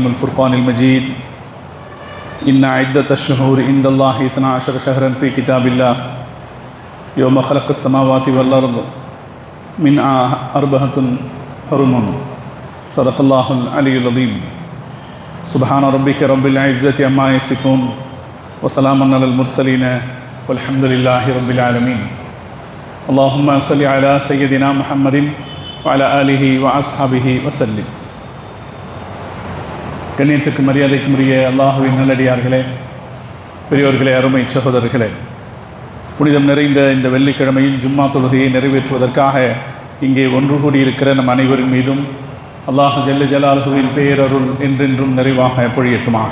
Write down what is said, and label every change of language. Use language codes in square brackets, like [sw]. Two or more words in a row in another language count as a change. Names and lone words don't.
[ar] والفرقان المجيد إن عدة الشهور عند الله 12 شهرا في كتاب الله يوم خلق السماوات والأرض منها أربعة حرم صدق الله العلي العظيم سبحان ربك رب العزة عما يصفون وسلام على المرسلين والحمد لله رب العالمين اللهم صل على سيدنا محمد وعلى آله وأصحابه وسلم. [ta] கண்ணியத்திற்கு மரியாதைக்கு உரிய அல்லாஹ்வின் நல்லடியார்களே, பெரியோர்களே, அருமை சகோதரர்களே, புனிதம் நிறைந்த இந்த வெள்ளிக்கிழமையில் ஜும்மா தொழுகையை நிறைவேற்றுவதற்காக இங்கே ஒன்று கூடியிருக்கிற நம் அனைவரின் மீதும் [ar] الله جل جلاله [ta] பேரருள் என்றென்றும் நிறைவாக பொழியட்டுமாக.